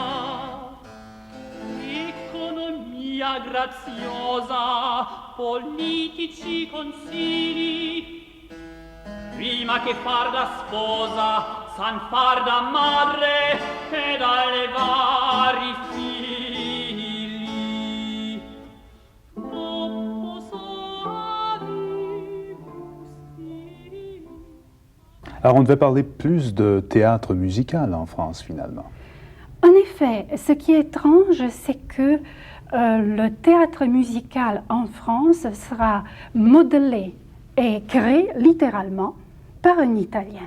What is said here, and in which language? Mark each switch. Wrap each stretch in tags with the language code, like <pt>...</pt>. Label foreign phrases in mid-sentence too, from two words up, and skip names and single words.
<it>Economia graziosa, politici consigli, prima che far da sposa, san far da madre ed allevare i figli.</it> <fr>Alors on devait parler plus de théâtre musical en France finalement. En effet, ce qui est étrange, c'est que le théâtre musical en France sera modelé et créé littéralement par un Italien.</fr>